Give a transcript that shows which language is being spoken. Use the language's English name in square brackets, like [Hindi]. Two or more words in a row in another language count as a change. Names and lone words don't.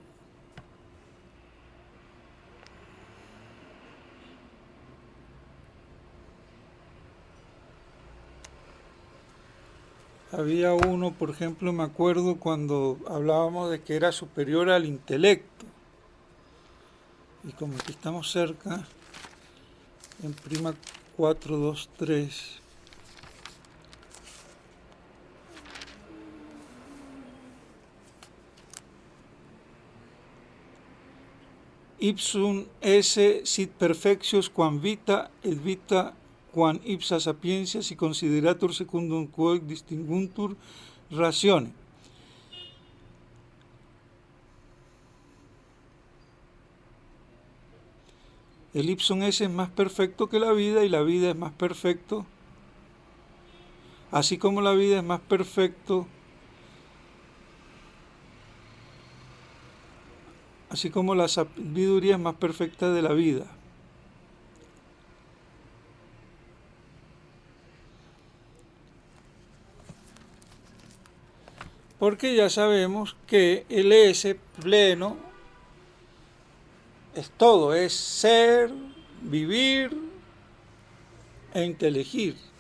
[Spanish] Había uno, por ejemplo, me acuerdo cuando hablábamos de que era superior al intelecto. Y como que estamos cerca, en prima 4, 2, 3. [Latin] Ipsum esse sit perfectius quam vita et vita quam ipsa sapientia si consideratur secundum quoque distinguntur ratione. [Spanish] El [Latin] ipsum esse [Spanish] es más perfecto que la vida y la vida es más perfecto, así como la vida es más perfecto, así como la sabiduría es más perfecta de la vida. Porque ya sabemos que el ese pleno es todo, es ser, vivir e inteligir.